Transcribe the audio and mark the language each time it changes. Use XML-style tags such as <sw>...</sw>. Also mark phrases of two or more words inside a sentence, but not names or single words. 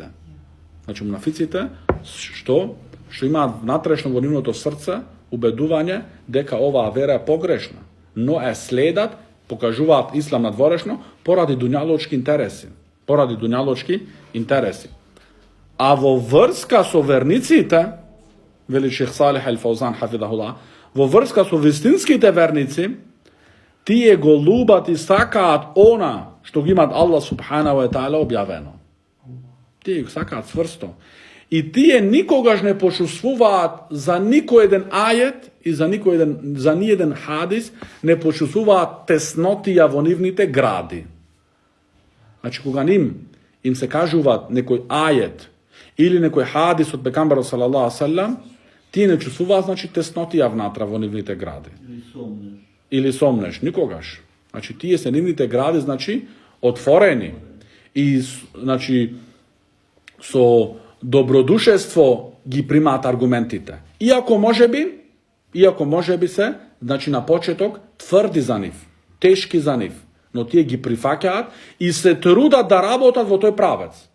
<mk>Значи мунафиците што имаат внатрешно во нивното срце убедување дека оваа вера е погрешна, но е следат, покажуваат ислам надворешно поради дуњалочки интереси. А во врска со верниците, вели Шејх Салих Ал Фаузан хафидахуллах, во врска со вистинските верници, тие го лубат и сакаат она што ги имат</mk> <ar>الله سبحانه وتعالى</ar> <mk>објавено. Тие го сакаат цврсто. И тие никогаш не почувствуваат за никој еден ајет и за ниеден хадис не почувствуваат теснотија во нивните гради. Значи, кога им се кажуваат некој ајет или некој хадис од пекамберот</mk> <ar>صلى الله عليه وسلم,</ar> <mk>Тие не чувствуваат, значи, теснотија внатра во нивните гради. Или сомнеш, никогаш. Значи, тие се нивните гради, значи, отворени. И, значи, со добродушество ги примаат аргументите. Иако може би се, значи, на почеток, тврди за нив, тешки за нив, но тие ги прифаќаат и се трудат да работат во тој правец.</mk>